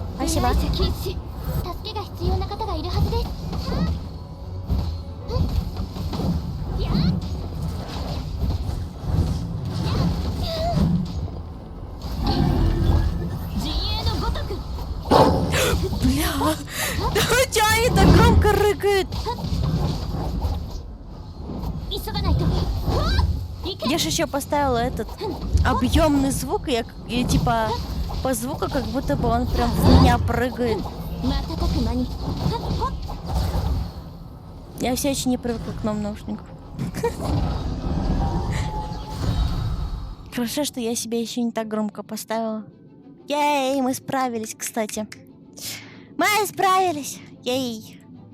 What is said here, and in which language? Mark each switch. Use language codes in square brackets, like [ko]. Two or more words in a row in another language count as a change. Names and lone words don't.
[ru] Спасибо. [ja] 助けが必要な方がいるはずです。陣営のごとく。 [ru] Бля, да чё они так громко рыкают? [ja] 急がないと。 [ru] Я же еще поставила этот объемный звук, и я типа по звуку, как будто бы он прям в меня прыгает. [ja] 瞬く間に。 [ru] Я все еще не привыкла к новым наушникам. Хорошо, что я себе еще не так громко поставила. Ей, мы справились, кстати. Мы справились. Ей.